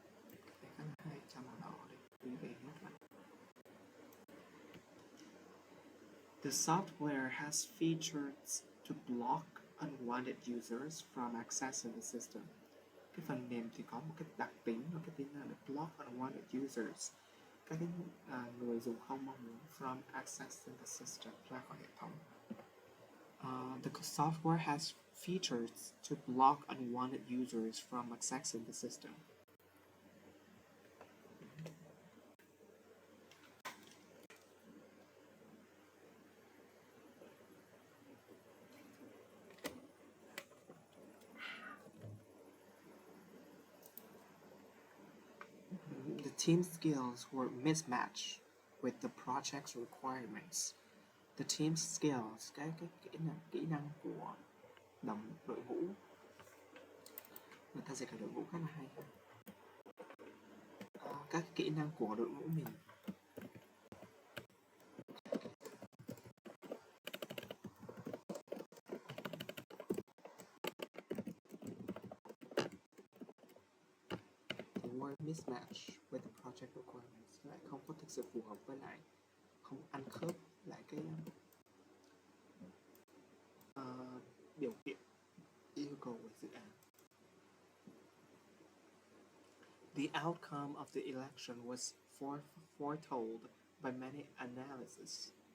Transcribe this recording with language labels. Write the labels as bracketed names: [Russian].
[Vietnamese] Cái khá là hay trong đó để quý vị nhắc lại. [English] The software has features to block unwanted users from accessing the system. [Vietnamese] Cái phần mềm thì có một cái đặc tính và cái tính là [English] block unwanted users, [Vietnamese] các cái người dùng không mong muốn [English] from accessing the system, [Vietnamese] ra khỏi hệ thống. [English] The software has features to block unwanted users from accessing the system. The team's skills were mismatched with the project's requirements. The team's skills, [Vietnamese] cái kỹ năng của đội ngũ, người ta sẽ cả đội ngũ khá là hay. Các kỹ năng của đội ngũ mình [English] were mismatched with the project requirements, [Vietnamese] lại không có thực sự phù hợp với lại, không ăn khớp lại cái điều kiện yêu cầu của dự án. [English] The outcome of the election was foretold by many analysts.